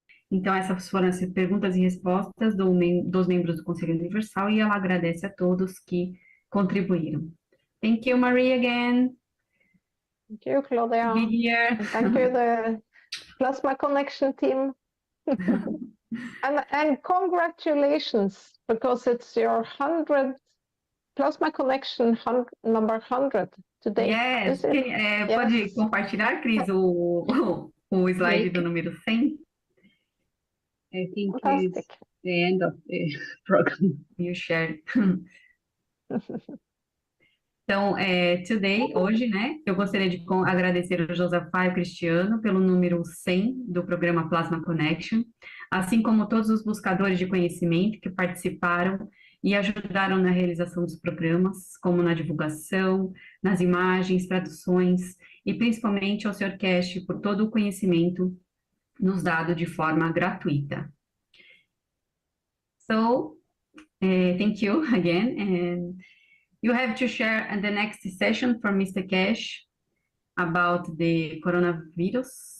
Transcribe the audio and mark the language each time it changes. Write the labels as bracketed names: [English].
[Portuguese] Então, essas foram as perguntas e respostas dos membros do Conselho Universal e ela agradece a todos que contribuíram. [English] Thank you, Marie, again. Thank you, Claudia. To be here. Thank you, the Plasma Connection team. and congratulations, because it's your 100 Plasma Connection number 100 today. Yes. [Portuguese] Pode compartilhar, Cris, o slide do número 100? [English] I think it's the end of the program. You share. [Portuguese] Então, hoje, né, eu gostaria de agradecer o Josafá e o Cristiano pelo número 100 do programa Plasma Connection, assim como todos os buscadores de conhecimento que participaram e ajudaram na realização dos programas, como na divulgação, nas imagens, traduções, e principalmente ao Sr. Keshe por todo o conhecimento nos dado de forma gratuita. [English] So, thank you again, and you have to share the next session for Mr. Keshe about the coronavirus.